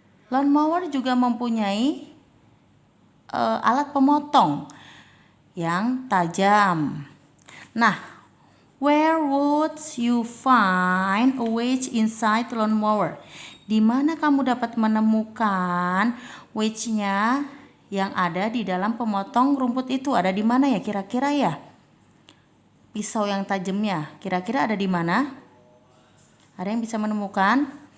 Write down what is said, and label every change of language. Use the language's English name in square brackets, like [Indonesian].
[Indonesian] Lawnmower juga mempunyai alat pemotong yang tajam. [English] Nah, where would you find a wedge inside lawnmower? [Indonesian] Di mana kamu dapat menemukan wedge-nya yang ada di dalam pemotong rumput itu? Ada di mana ya kira-kira ya? Pisau yang tajamnya kira-kira ada di mana? Ada yang bisa menemukan?